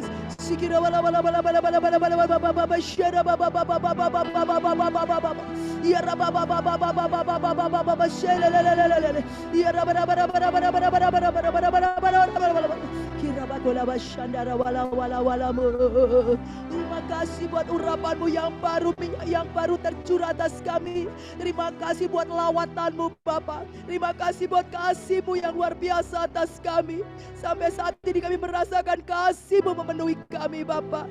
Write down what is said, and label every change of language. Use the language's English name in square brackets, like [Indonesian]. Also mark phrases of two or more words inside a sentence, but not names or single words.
[Indonesian] Sikira bala bala bala bala bala bala bala bala bala bala shara baba baba baba baba baba baba baba ya raba baba baba baba baba baba baba shela la la la la la ya raba raba raba raba raba raba raba raba raba raba raba kira bagola bashandara wala wala wala mu. Terima kasih buat urapanmu yang baru tercurah atas kami. Terima kasih buat lawatanmu Bapak. Terima kasih buat kasihmu yang luar biasa atas kami. Sampai saat ini kami merasakan kasihmu memenuhi kami Bapak.